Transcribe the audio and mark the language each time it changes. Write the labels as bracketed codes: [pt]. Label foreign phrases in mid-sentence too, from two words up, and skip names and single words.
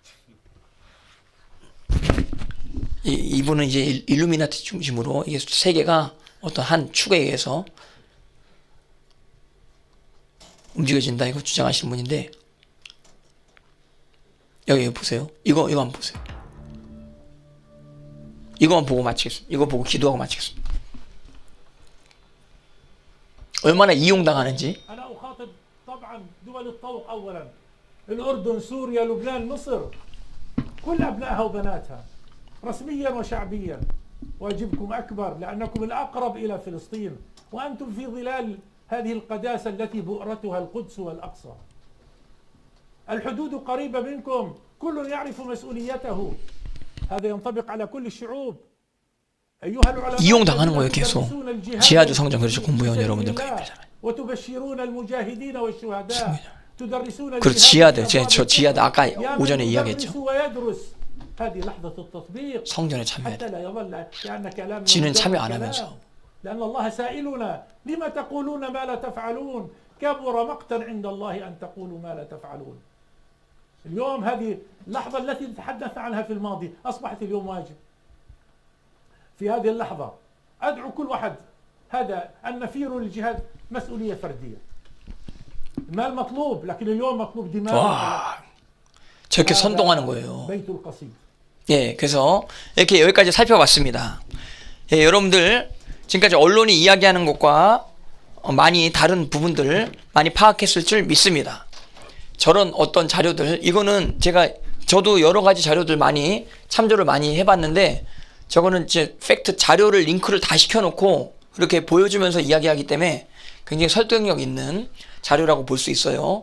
[ko] 이분은 이제 일루미나티 중심으로 이게 세계가 어떤 한 축에 의해서 움직여진다 이거 주장하시는 분인데, 여기 보세요. 이거 한번 보세요. 이거만 보고 마치겠습니다. 이거 보고 기도하고 마치겠습니다. 얼마나 이용당하는지. [ar] أنا أخاطب طبعا دول الطوق أولا الأردن سوريا لبنان مصر كل أبنائها وبناتها رسميا وشعبيا. واجبكم أكبر لأنكم الأقرب إلى فلسطين وأنتم في ظلال هذه القداسة التي بؤرتها القدس والأقصى. الحدود قريبة منكم كل يعرف مسؤوليته. هذا ينطبق على كل الشعوب. [ko] 이용당하는 거예요. 계속 지하주 성전 그렇죠. 공부해온 여러분들 그 얘기잖아요. 그리고 지하드, 저 지하드 아까 오전에 이야기했죠. 성전에 참여해야 돼. 지는 참여 안 하면서. [ar] لأن الله سائلنا لما تقولون ما لا تفعلون كبر مقتا عند الله أن تقولوا ما لا تفعلون. اليوم هذه اللحظة التي تحدث عنها في الماضي أصبحت اليوم واجب. في هذه اللحظة أدعو كل واحد هذا النفير للجهاد مسؤولية فردية. المال مطلوب لكن اليوم مطلوب دماء. [ko] 와, 저렇게 선동하는 거예요. [ar] بيت القصيد. [ko] 예, 그래서 이렇게 여기까지 살펴봤습니다. 예, 여러분들 지금까지 언론이 이야기하는 것과 많이 다른 부분들 많이 파악했을 줄 믿습니다. 저런 어떤 자료들, 이거는 저도 여러 가지 자료들 많이 참조를 많이 해봤는데, 저거는 이제 팩트 자료를 링크를 다 시켜놓고 그렇게 보여주면서 이야기하기 때문에 굉장히 설득력 있는 자료라고 볼 수 있어요.